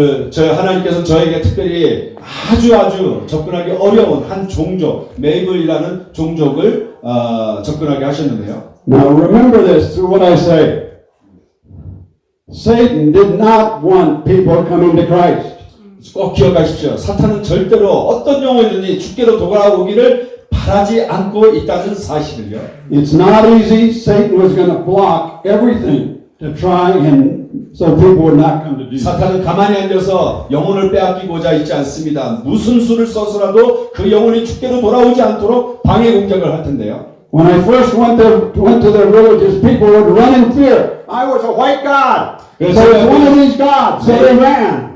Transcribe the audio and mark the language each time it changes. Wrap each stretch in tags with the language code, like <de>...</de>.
<ko>저 하나님께서 저에게 특별히 아주 접근하기 어려운 한 종족, 메이블이라는 종족을 접근하게 하셨는데요.</ko> <en>Now remember this through what I say. Satan did not want people coming to Christ.</en> <ko>꼭 기억하십시오. 사탄은 절대로 어떤 영혼이든지 주께로 돌아오기를 바라지 않고 있다는 사실을요.</ko> <en>It's not easy. Satan was going to block everything to try and so people would not come to Jesus.</en> <ko>사탄은 가만히 앉아서 영혼을 빼앗기고자 있지 않습니다. 무슨 수를 써서라도 그 영혼이 주께로 돌아오지 않도록 방해 공작을 할 텐데요.</ko> <en>When I first went to their villages, people would run in fear. I was a white god. So it's one of these gods. So they ran.</en>